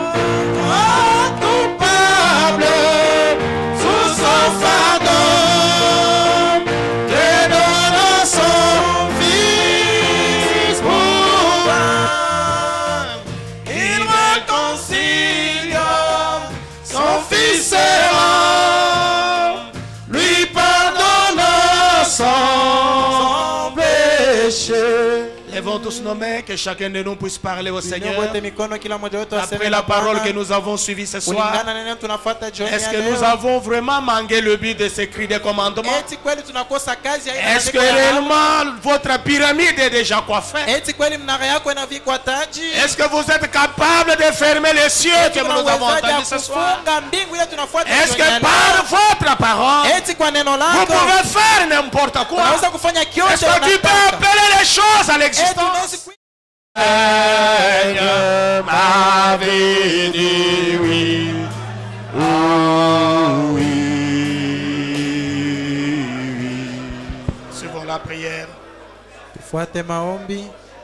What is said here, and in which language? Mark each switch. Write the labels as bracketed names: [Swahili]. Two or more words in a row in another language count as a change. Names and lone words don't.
[French] Coupable sous son fardeau, que donne son fils pour âme. Il réconcilie son fils errant, lui pardonne son péché. Lèvons tous nos mains, que chacun de nous puisse parler au Seigneur. [Swahili] Tuinue wote mikono, kila mmoja wetu aseme [French] Après [Swahili] na [French] la parole [Swahili] Bwana. [French] que nous avons suivie ce soir, [Swahili] Kulingana na neno tunafuata jioni [French] est-ce [Swahili] ya [French] que [Swahili] leo. [French] nous avons vraiment manqué le but de ce cri de commandement? [Swahili] Eti kweli tunakosa kazi ya [French] Est-ce que réellement votre pyramide est déjà coiffée? [Swahili] eti kweli mnara yako inavikwa taji? [French] Est-ce que vous êtes capable de fermer les cieux que [Swahili] Eti [French] nous avons [Swahili] unawezaje [French] entendus ce soir? [Swahili] kufunga mbingu ile tunafuata [French] Est-ce [Swahili] jioni ya [French] que par [Swahili] leo? [French] votre parole, [Swahili] Eti kwa neno [French] vous [Swahili] lako [French] pouvez faire n'importe quoi? [Swahili] unaweza kufanya kiote [French] Est-ce que tu peux appeler les choses à l'existence? Seigneur m'avait dit oui, oh oui, oui. Suivons la prière. [Swahili] tufuate maombi.